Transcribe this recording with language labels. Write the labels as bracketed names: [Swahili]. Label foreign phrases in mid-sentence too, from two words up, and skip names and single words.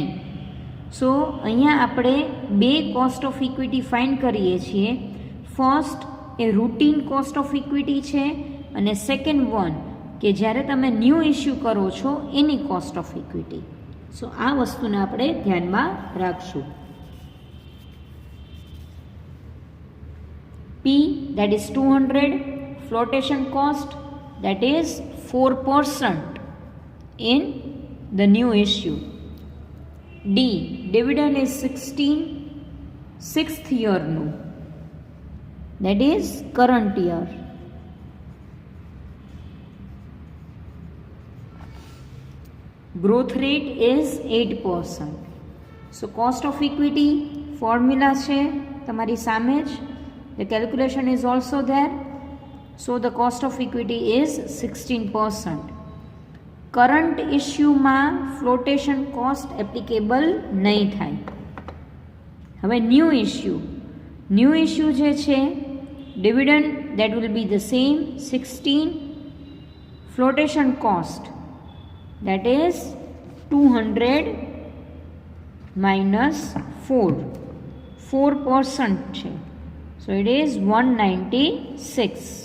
[Gujarati] સો અહીંયા આપણે બે [English] cost of equity [Gujarati] ફાઇન્ડ કરીએ છીએ. ફર્સ્ટ એ રૂટીન [English] cost of equity [Gujarati] છે અને [English] second one [Gujarati] કે જ્યારે તમે [English] new issue [Gujarati] કરો છો એની [English] cost of equity. [Gujarati] સો આ વસ્તુને આપણે ધ્યાનમાં રાખશું. [English] P that is 200, flotation cost that is 4% in the new issue. D dividend is 16, 6th year nu, that is current year. Growth rate is 8%. So cost of equity formula [Gujarati] છે તમારી સામે જ. [English] The calculation is also there. So the cost of equity is 16%. Current issue માં flotation cost applicable [Gujarati] નહીં થાય. [English] હવે new issue [Gujarati] જે છે [English] dividend that will be the same 16, flotation cost that is 200 minus 4% છે. So it is 196.